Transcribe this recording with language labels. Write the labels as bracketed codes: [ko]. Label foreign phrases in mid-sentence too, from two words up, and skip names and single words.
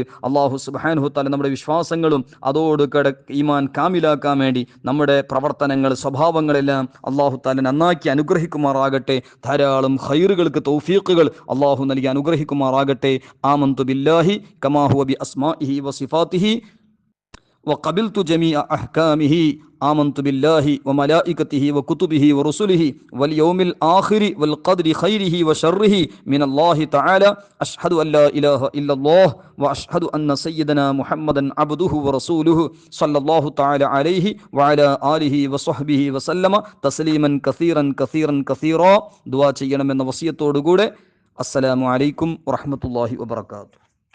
[ar] الله سبحانه تعالى [ml] നമ്മുടെ വിശ്വാസങ്ങളും അതോട് ഈമാൻ കാമിലാക്കാൻ വേണ്ടി നമ്മുടെ പ്രവർത്തനങ്ങൾ, സ്വഭാവങ്ങളെല്ലാം [ar] الله تعالى [ml] നന്നാക്കി അനുഗ്രഹിക്കുമാറാകട്ടെ. ധാരാളം ഖൈറുകൾക്ക് തൗഫീഖുകൾ അള്ളാഹു നൽകി അനുഗ്രഹിക്കുമാറാകട്ടെ. [ar] آمنت بالله كما هو بأسمائه وصفاته وقبلت جميع أحكامه آمنت بالله وملائكته وكتبه ورسله واليوم الآخر والقدر خيره وشره من الله تعالى أشهد أن لا إله إلا الله وأشهد أن سيدنا محمدا عبده ورسوله صلى الله تعالى عليه وعلى آله وصحبه وسلم تسليما كثيرا كثيرا كثيرا. دعاء [ml] ചെയ്യണമെന്ന വസിയത്തോടുകൂടെ [ar] السلام عليكم ورحمة الله وبركاته.